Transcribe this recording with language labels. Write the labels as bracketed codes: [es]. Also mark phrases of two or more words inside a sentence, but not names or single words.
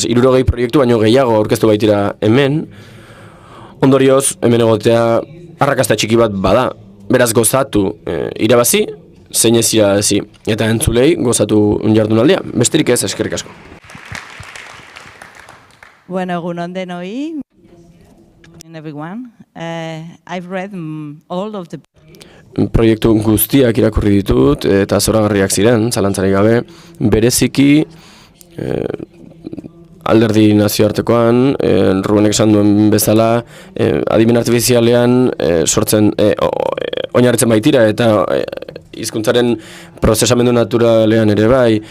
[eu] 60 proiektu baino gehiago aurkeztu baitira hemen, ondorioz hemen egotea arrakasta txiki bat bada. Beraz gozatu irabazi, zein ez irabazi, eta entzulei gozatu jardunaldia. Besterik ez, eskerrik asko. Bueno, egun on denoi. [en] Everyone. I've read all of the... [eu] Proiektu guztiak irakurri ditut eta zoragarriak ziren, zalantzarik gabe, bereziki alderdi nazioartekoan, Rubenek esan duen bezala, adimen artifizialean sortzen, oinarritzen baitira eta hizkuntzaren prozesamendu naturalean ere bai,